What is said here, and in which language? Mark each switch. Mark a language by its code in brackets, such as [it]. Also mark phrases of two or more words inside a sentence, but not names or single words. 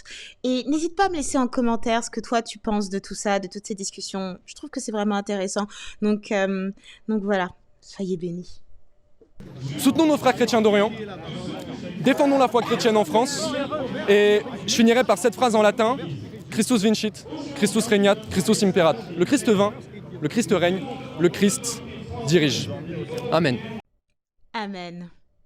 [fr] Et n'hésite pas à me laisser en commentaire ce que toi tu penses de tout ça, de toutes ces discussions. Je trouve que c'est vraiment intéressant. Donc voilà, soyez bénis. Soutenons nos frères chrétiens d'Orient, défendons la foi chrétienne en France, et je finirai par cette phrase en latin: [la] Christus vincit, Christus regnat, Christus imperat. [fr] Le Christ vint, le Christ règne, le Christ dirige. Amen. Amen.